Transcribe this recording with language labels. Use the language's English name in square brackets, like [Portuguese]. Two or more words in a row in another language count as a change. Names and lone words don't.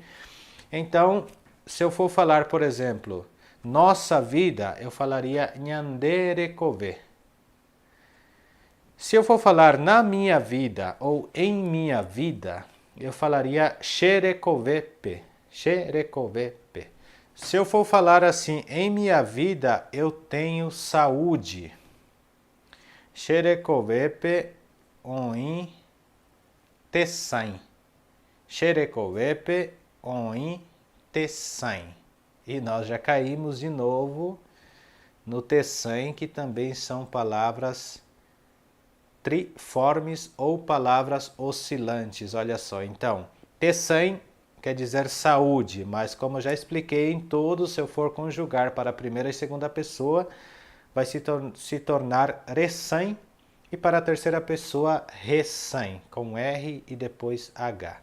[Portuguese] Então, se eu for falar, por exemplo, nossa vida, eu falaria Nhanderekové. Se eu for falar na minha vida ou em minha vida, eu falaria Xerekovepe. [Guarani] Xerekovepe. Se eu for falar assim, em minha vida eu tenho saúde. Xerekovepe oin tessain. Xerekovepe oin tessain. [Portuguese] E nós já caímos de novo no tessain, que também são palavras triformes ou palavras oscilantes. Olha só, então, tessain quer dizer saúde, mas como eu já expliquei em todos, se eu for conjugar para a primeira e segunda pessoa, vai se tornar ressain, e para a terceira pessoa, ressain, com R e depois H.